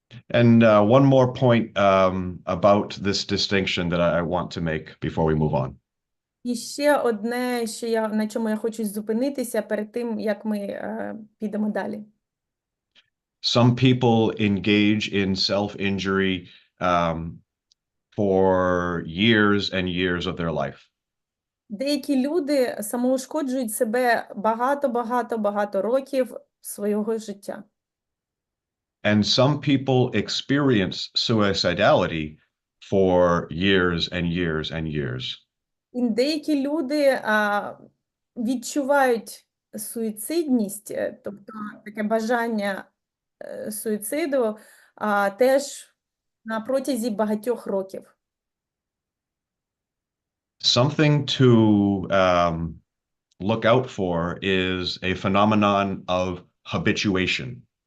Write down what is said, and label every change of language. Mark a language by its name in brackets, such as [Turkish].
[English] And one more point about this distinction that I want to make before we move on. [Ukrainian] І ще одне, що на чому я хочу зупинитися перед тим, як ми підемо далі. [English] Some people engage in self-injury for years and years of their life. [Ukrainian] Деякі люди самоушкоджують себе багато років свого життя. [English] And some people experience suicidality for years and years and years. [Ukrainian] І деякі люди відчувають суїцидність, тобто таке бажання суїциду, теж на протязі багатьох років. [English] Something to look out for is a phenomenon of habituation.